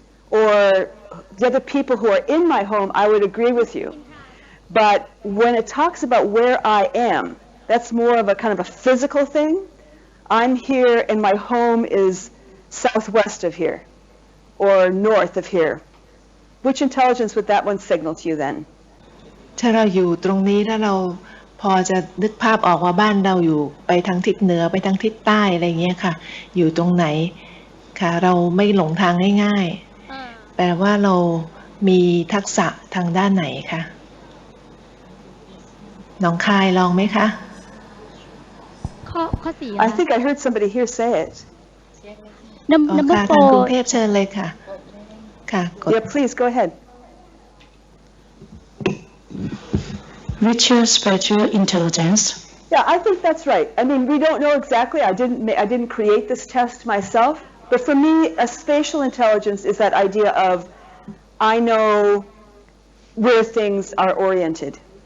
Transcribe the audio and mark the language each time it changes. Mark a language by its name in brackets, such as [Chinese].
[English] or the other people who are in my home, I would agree with you. But when it talks about where I am, that's more of a kind of a physical thing. I'm here and my home is southwest of here or north of here. Which intelligence would that one signal to you then? [Thai] ถ้าเราอยู่ตรงนี้ถ้าเราพอจะนึกภาพออกว่าบ้านเราอยู่ไปทางทิศเหนือไปทางทิศใต้อะไรเงี้ยค่ะอยู่ตรงไหนค่ะเราไม่หลงทางง่ายๆแปลว่าเรามีทักษะทางด้านไหนคะน้องคายลองไหมคะ ข้อสี่ [English] I think I heard somebody here say it. number [Thai] ทางกรุง [English] 4 [Thai] เทพเชิญเลยค่ะค่ะกด [English] Yeah, please go ahead. Visual spatial intelligence. Yeah, I think that's right. I mean, we don't know exactly. I didn't create this test myself, but for me, a spatial intelligence is that idea of I know where things are oriented.